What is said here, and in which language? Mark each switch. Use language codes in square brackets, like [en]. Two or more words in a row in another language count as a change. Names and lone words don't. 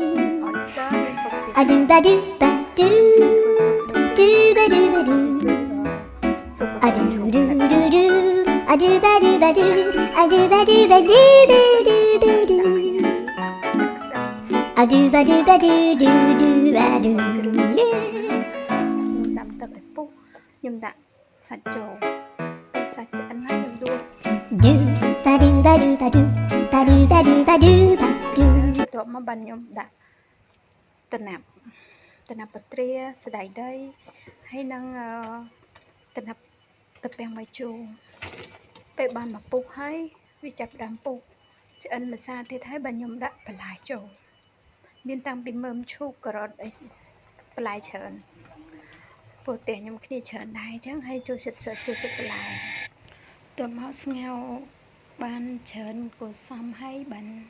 [km] a do ba do ba do do ba do ba do a do do do do a do ba do ba do a do ba do ba do ba do ba do a do ba do ba do do do ba do ដាំទឹកឲ្យពុះខ្ញុំដាក់សាច់ចូលពេលសាច់ឆ្អិនហើយខ្ញុំដួស do ba do ba do ba do ba do ba do ba do ba do បន្ទាប់មកបានខ្ញុំដាក់តំណាប់ពត្រាស្ដាយដីហើយនឹងតំណាប់ទឹកពាំងបាយជូរពេលបានមកពុះហើយវាចាប់ដើមពុះឆ្អិនម្សាទៀតហើយបានខ្ញុំដាក់បន្លែចូលមានតាំងពីមើមឈូកការ៉ុតអីបន្លែច្រើនពួកតែខ្ញុំគ្នាច្រើនដែរអញ្ចឹងហើយចូលចិត្តចូលចិត្តបន្លែទៅមកស្ងោរបានច្រើនគួរសមហើយបាន